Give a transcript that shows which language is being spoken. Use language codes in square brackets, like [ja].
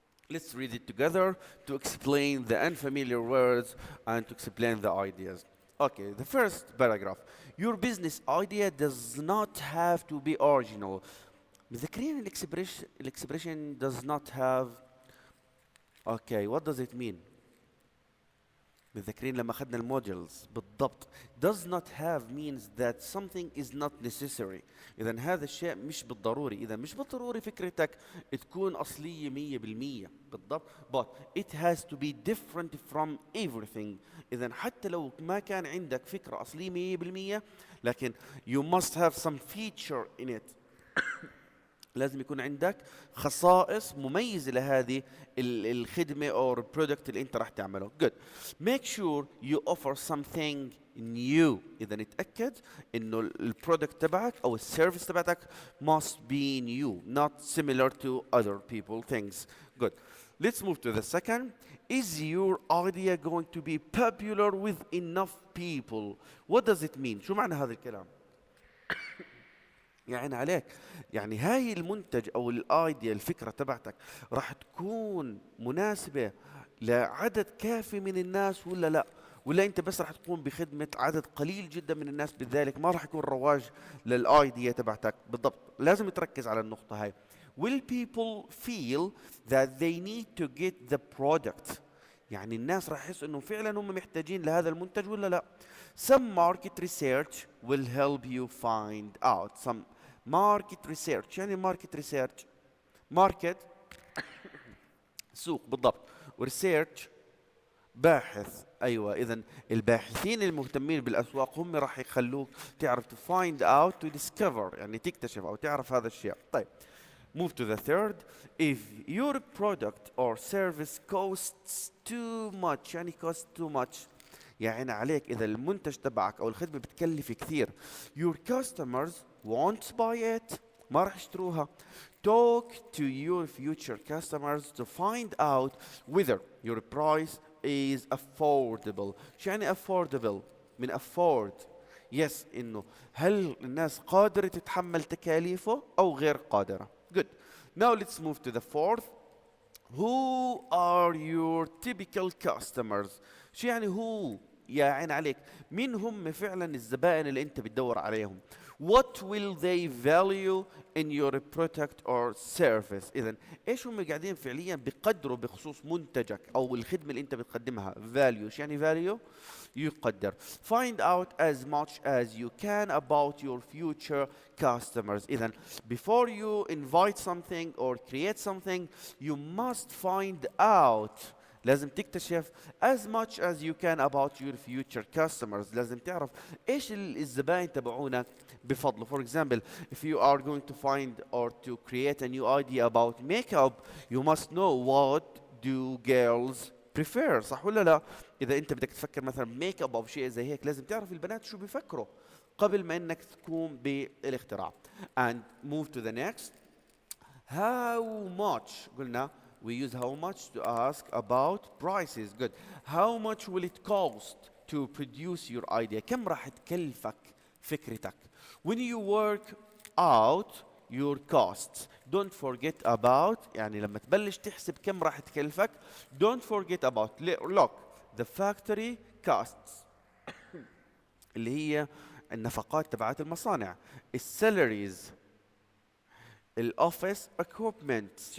[en] Let's read it together to explain the unfamiliar words and to explain the ideas. Okay, the first paragraph. Your business idea does not have to be original. [ar] مذكرين [en] expression does not have. Okay, what does it mean? [ar] متذكرين لما أخذنا الموديلز بالضبط. [en] Does not have means that something is not necessary. [ar] إذا هذا الشيء مش بالضروري. إذا مش بالضروري فكرتك تكون أصلية 100% بالضبط. [en] But it has to be different from everything. [ar] إذا حتى لو ما كان عندك فكرة أصلية 100% لكن [en] you must have some feature in it. [ar] لازم يكون عندك خصائص مميزة لهذه الخدمة أو البرودكت اللي أنت راح تعمله. [en] Good. Make sure you offer something new. [ar] إذا نتأكد إنه البرودكت تبعك أو السيرفيس تبعتك [en] must be new, not similar to other people things. Good. Let's move to the second. Is your idea going to be popular with enough people? What does it mean? [ar] شو معنى هذا الكلام؟ يعني عليك يعني هاي المنتج او الايديا الفكره تبعتك راح تكون مناسبه لعدد كافي من الناس ولا لا، ولا انت بس راح تقوم بخدمه عدد قليل جدا من الناس، بذلك ما راح يكون رواج للايديا تبعتك. بالضبط لازم تركز على النقطه هاي. [en] Will people feel that they need to get the product؟ [ar] يعني الناس راح يحسوا انه فعلا هم محتاجين لهذا المنتج ولا لا. [en] Some market research will help you find out. Some market research يعني market research market سوق بالضبط، وريسيرش باحث. [ar] ايوه اذا الباحثين المهتمين بالاسواق هم راح يخلوك تعرف [en] to find out to discover [ar] يعني تكتشف او تعرف هذا الشيء. [en] طيب move to the third. If your product or service costs too much يعني cost too much [ar] يعني عليك إذا المنتج تبعك أو الخدمة بتكلف كثير [en] your customers won't buy it [ar] ما راح يشتروها. [en] Talk to your future customers to find out whether your price is affordable. [ar] شو يعني affordable؟ من afford yes إنه هل الناس قادرة تتحمل تكاليفه أو غير قادرة. [en] Good. Now let's move to the fourth. Who are your typical customers؟ [ar] شو يعني هو؟ يا عين عليك مين هم فعلا الزبائن اللي انت بتدور عليهم. [en] What will they value in your product or service؟ [ar] إذا إيش هم قاعدين فعليا بيقدروا بخصوص منتجك أو الخدمة اللي أنت بتقدمها. value شو يعني value؟ يقدر. [en] Find out as much as you can about your future customers. إذا before you invite something or create something you must find out. [ar] لازم تكتشف [en] as much as you can about your future customers. [ar] لازم تعرف ايش الزبائن تبعونك بفضله. [en] For example, if you are going to find or to create a new idea about makeup, you must know what do girls prefer. [ar] صح ولا لا؟ إذا أنت بدك تفكر مثلا ميك اب أو شيء زي هيك لازم تعرف البنات شو بيفكروا قبل ما إنك تقوم بالاختراع. [en] And move to the next. How much [ar] قلنا [en] we use how much to ask about prices. Good. How much will it cost to produce your idea؟ [ar] كم راح تكلفك فكرتك؟ [en] When you work out your costs, don't forget about [ar] يعني لما تبلش تحسب كم راح تكلفك [en] don't forget about look the factory costs [ar] اللي هي النفقات تبعات المصانع، [en] السالاريز، الاوفيس equipment.